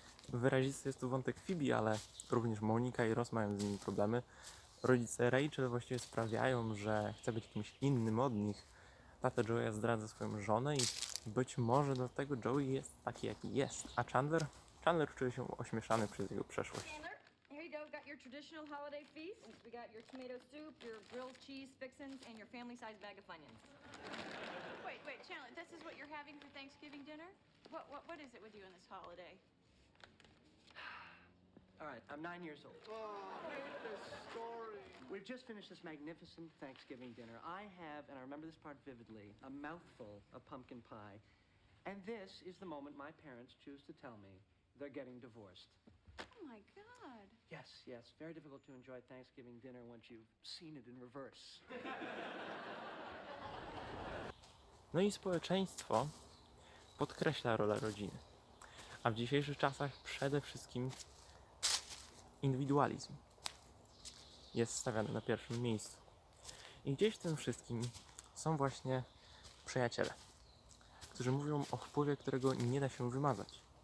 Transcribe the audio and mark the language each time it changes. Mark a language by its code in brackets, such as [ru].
[pl] Wyrazisty jest tu wątek Phoebe, ale również Monika i Ross mają z nimi problemy. Rodzice Rachel właściwie sprawiają, że chce być kimś innym od nich. Tata Joey'a zdradza swoją żonę i być może dlatego Joey jest taki, jaki jest. A Chandler czuje się ośmieszany przez jego przeszłość. [en] Chandler, here you go. Got your traditional holiday feast. We got your tomato soup, your grilled cheese fixins, and your family-sized bag of Funyuns. Wait, Chandler, this is what you're having for Thanksgiving dinner? What is it with you in this holiday? All right, I'm 9 years old. Oh, I hate this story. We've just finished this magnificent Thanksgiving dinner. I have, and I remember this part vividly, a mouthful of pumpkin pie. And this is the moment my parents choose to tell me they're getting divorced. Oh my God. Yes, very difficult to enjoy Thanksgiving dinner once you've seen it in reverse. [pl] No i społeczeństwo podkreśla rolę rodziny. A w dzisiejszych czasach przede wszystkim indywidualizm jest stawiany na pierwszym miejscu. I gdzieś w tym wszystkim są właśnie przyjaciele, którzy mówią o wpływie, którego nie da się wymazać.